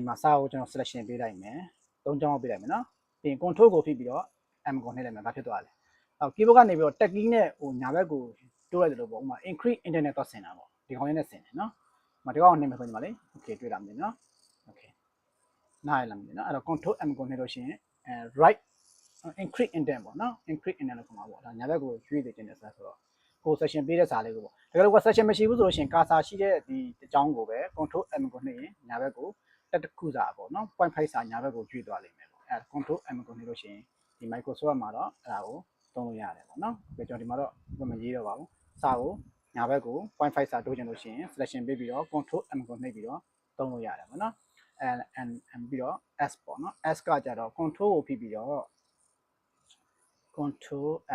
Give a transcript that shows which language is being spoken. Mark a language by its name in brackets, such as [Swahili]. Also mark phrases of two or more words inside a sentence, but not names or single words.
[Burmese] မှာစာကိုကျွန်တော် selection ပေးလိုက်မယ်သုံးချောင်းပေးလိုက်မယ်နော်ပြီးရင် control ကိုဖိပြီးတော့ M ကိုနှိပ်လိုက်မယ်ဘာဖြစ်သွားလဲအော် keyboard ကနေပြီးတော့ [English] tab key [Burmese] နဲ့ဟိုညာဘက်ကိုတိုးလိုက်တယ်လို့ပေါ့ဥပမာ [English] increase internet [Burmese] တော့ဆ င်တာပေါ့ဒီခေါင်းလေးနဲ့ဆင်တယ်နော်ဒီကောင်ကိုနှိပ်မယ်ဆိုရင်ဒီမှာလေ okay တွေ့လားမသိနော် okay နားရလားမသိနော်အဲ့တော့ [English] control M [Burmese] ကိုနှိပ်လို့ရှိရင် [English] right increase indent [Burmese] ပေါ့နော် [English] increase indent [Burmese] လို့ခေါ်မှာပေါ့ဒါညာဘက်ကိုရွေ့နေခြင်းနဲ့ဆိုတော့ကို section ပေးတဲ့စာလေးကိုပေါ့ဒါကြလို့က section မရှိဘူးဆိုလို့ရှိရင် cursor ရှိတဲ့ဒီအကြောင်းကိုပဲ [English] control M [Burmese] ကိုနှိပ်ရင်ညာဘက်ကိုတက်တစ်ခုစာပေါ့နော် point 5စာညာဘက်ကိုရွေ့သွားလိမ့်မယ်ပေါ့အဲ့ [English] control M [Burmese] ကိုနှိပ်လို့ရှိရင်ဒီ Microsoft မှာတော့အဲ့ဒါကိုသုံးလို့ရတယ်ပေါ့နော်ကျွန်တော်ဒီမှာတော့မရေးတော့ပါဘူးစာကိုညာဘက်ကို 0.5 စာတိုးချင်လို့ရှိရင် selection ပေးပြီးတော့ [English] control M [Burmese] ကိုနှိပ်ပြီးတော့သုံးလို့ရတယ်ပေါ့နော် and ပြီးတော့ S ပေါ့နော် S ကကြတော့ control ကိုဖိပြီးတော့ control